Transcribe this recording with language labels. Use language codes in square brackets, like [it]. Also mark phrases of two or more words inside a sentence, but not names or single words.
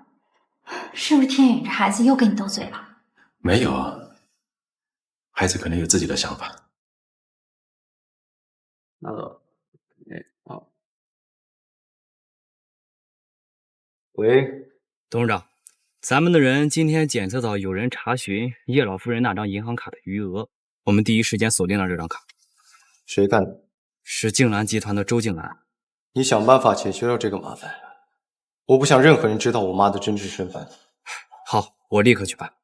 [zh] 是不是天宇這孩子又跟你鬥嘴了？沒有，孩子可能有自己的想法。喂，董事長，咱們的人今天檢測到有人查詢葉老夫人那張銀行卡的餘額，我們第一時間鎖定了這張卡。誰幹的？是靜蘭集團的周靜蘭。你想辦法解決掉這個麻煩。我不想任何人知道我媽的真實身份。好，我立刻去辦。